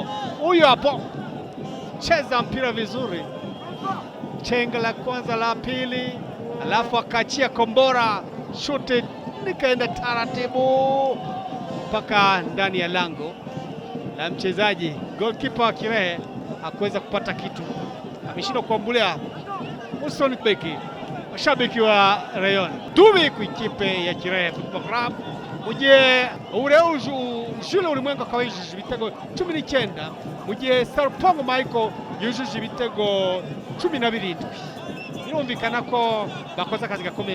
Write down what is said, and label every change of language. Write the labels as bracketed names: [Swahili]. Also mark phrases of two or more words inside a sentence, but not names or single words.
[Swahili] Huyo hapo cheza mpira vizuri, chenga la kwanza la pili, alafu akaachia kombora, shuti likaenda taratibu mpaka ndani ya lango la mchezaji. Goalkeeper wa Kirehe hakuweza kupata kitu, ameshindwa kuambulia usoni beki. [Kinyarwanda] Mashabiki wa Rayon tubi ku ikipe ya Kirehe Football Club mugihe Jules ulimwengu akaba yujuje ibitego 19 mugihe Salpong Michael yujuje ibitego 17. Birumvikana ko bakoze akazi gakomeye.